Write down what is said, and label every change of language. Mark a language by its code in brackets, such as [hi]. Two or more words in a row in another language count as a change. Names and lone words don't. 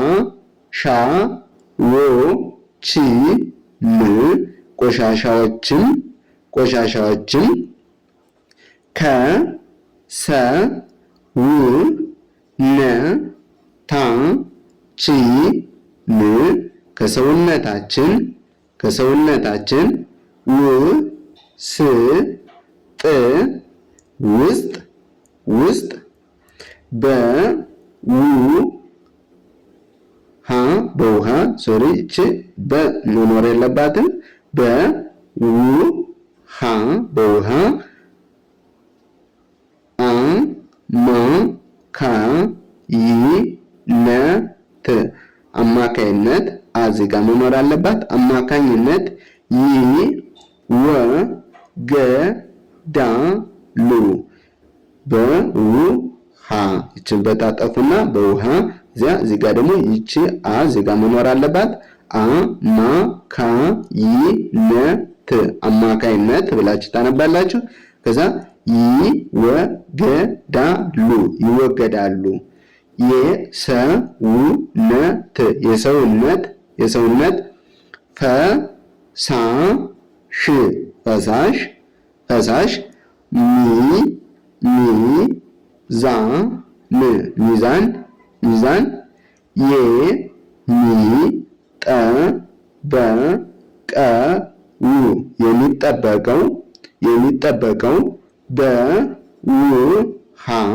[am] ወ ቺ ም ቆሻሻዎችን ከ ሰ ው ነ ታ ቺ ን ከሰውነታችን ው ስ ጥ ውስጥ በ ው ሃ በውሃ እቺ በመኖር የለባትም በ ው ሃ በውሃ አ ማ ካ ይ ነ ት አማካይነት አዚጋ መኖር አለባት አማካኝነት ይ ወ ገ ዳ ሉ በውሃ እቺን በታጠፉና በውሃ እዚህ ጋር ደግሞ ይቺ አ እዚህ ጋር መኖር አለባት አ ማ ካ ይ ነ ት አማካይነት ብላችሁ ታነባላችሁ ከዛ ይወገዳሉ የሰውነት ፈሳሽ ሚዛን የሚጠበቀው በውሃ